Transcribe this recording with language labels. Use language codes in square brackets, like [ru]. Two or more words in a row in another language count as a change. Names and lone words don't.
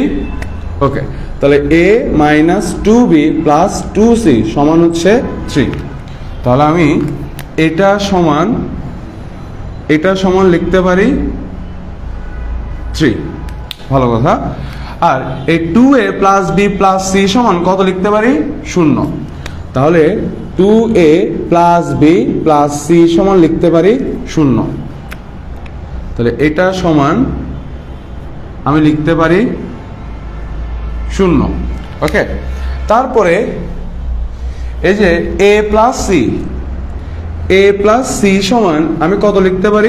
[bn] ওকে, তাহলে [en] a minus 2b plus 2c [bn] সমান হচ্ছে 3। তাহলে আমি এটা সমান লিখতে পারি 3। ভালো কথা। আর এই [en] 2a plus b plus c [bn] সমান কত লিখতে পারি? 0। তাহলে [en] 2a plus b plus c [bn] সমান লিখতে পারি 0। তাহলে এটা সমান আমি লিখতে পারি 0। ওকে, তারপরে এই যে [en] a plus c [bn] সমান আমি কত লিখতে পারি?